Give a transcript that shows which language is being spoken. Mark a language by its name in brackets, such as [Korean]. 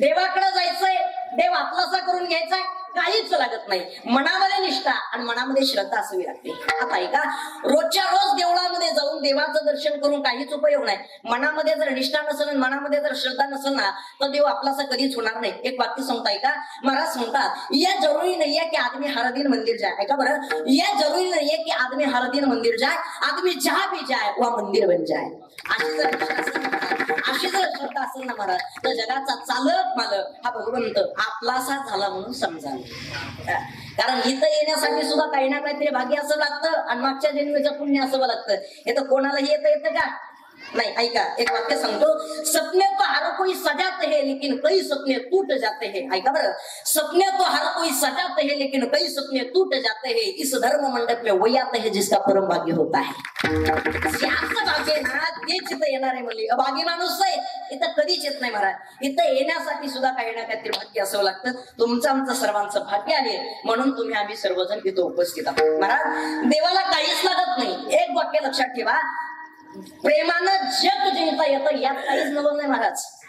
[Marathi] देवाकडे जायचंय, देव आपलासा करून घ्यायचाय, काहीच लागत नाही. मनामध्ये निष्ठा आणि मनामध्ये श्रद्धा असावी लागते. आता ऐका, रोजच्या रोज देवळामध्ये जाऊन देवाचं दर्शन करून काहीच उपयोग नाही. मनामध्ये जर निष्ठा नसेल, मनामध्ये जर श्रद्धा नसेल ना तर देव आपलासा कधीच होणार नाही. एक वाक्य सांगता ऐका, महाराज म्हणतात, [Hindi] यह जरूरी नहीं है कि आदमी हर दिन मंदिर जाए. [Marathi] ऐका बरं, [Hindi] यह जरूरी नहीं है कि आदमी हर दिन मंदिर जाए, आदमी जहां भी जाए वह मंदिर बन जाए. [Marathi] अशी जर श्रद्धा असेल ना महाराज तर जगाचा चालक मालक हा भगवंत आपलासा झाला म्हणून समजावं. कारण इथं येण्यासाठी सुद्धा काही ना काहीतरी भाग्य असं लागतं आणि मागच्या जन्मीचं पुण्य असावं लागतं. हे तर कोणालाही येतं का नाही, ऐका, एक वाक्य सांगतो. [Hindi] सपने तो हर कोई सजाते हैं लेकिन कई सपने टूट जाते हैं. [Marathi] ऐका बरं, [Hindi] सपने तो हर कोई सजाते हैं लेकिन कई सपने टूट जाते हैं. इस धर्म मंडप में वही आता है जिसका परम भाग्य होता है. [Marathi] ज्याचं भाग्य ना तेच इथं येणार आहे म्हणली. अभागी माणूस आहे इथं कधीच येत नाही महाराज. इथं येण्यासाठी सुद्धा काही ना काहीतरी भाग्य असावं लागतं. तुमचं आमचं सर्वांचं भाग्य आहे म्हणून तुम्ही आम्ही सर्वजण इथं उपस्थित आहोत. महाराज, देवाला काहीच लागत नाही. एक वाक्य लक्षात ठेवा, प्रेमानं जग जिंकता येतं यात काहीच नवल नाही महाराज.